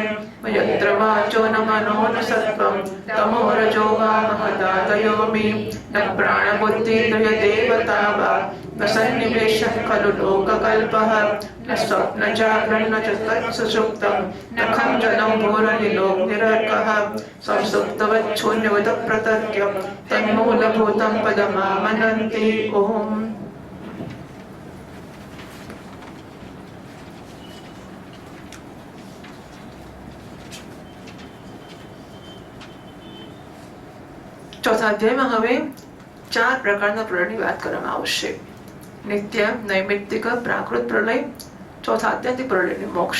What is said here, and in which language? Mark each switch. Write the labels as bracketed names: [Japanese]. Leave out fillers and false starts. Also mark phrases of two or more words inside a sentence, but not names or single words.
[Sanskrit] यत्र वाचो न मनो न सत्त्वं तमो रजो वा महदादयोमि न प्राणबुद्धिन्द्रियदेवता वा न सन्निवेशः खलु लोककल्पः न स्वप्नजागरणं न च तत्सुषुप्तं न खं जलं भूरनिलोकनिरर्कः संसुप्तवच्छून्यवत् प्रतर्क्यं तन्मूलभूतं पदमामनन्ति ओम्। [Gujarati] ચોથા અધ્યાયમાં હવે 4 પ્રકારના પ્રલયની વાત કરવામાં આવશે. નિત્ય, નૈમિત્તિક, પ્રાકૃત પ્રલય, ચોથા આત્યંતિક પ્રલયની મોક્ષ.